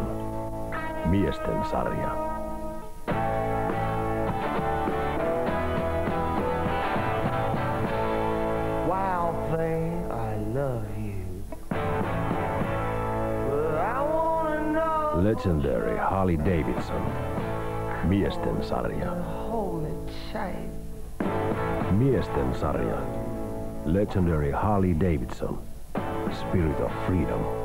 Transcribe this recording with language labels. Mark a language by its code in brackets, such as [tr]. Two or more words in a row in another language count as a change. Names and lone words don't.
[fi] Miesten sarja. [en] Wild thing, I love you. But I wanna know. [fi] Legendary Harley-Davidson. Miesten sarja. [en] Hold me tight. [fi] Miesten sarja. [en] Legendary Harley-Davidson. Spirit of Freedom.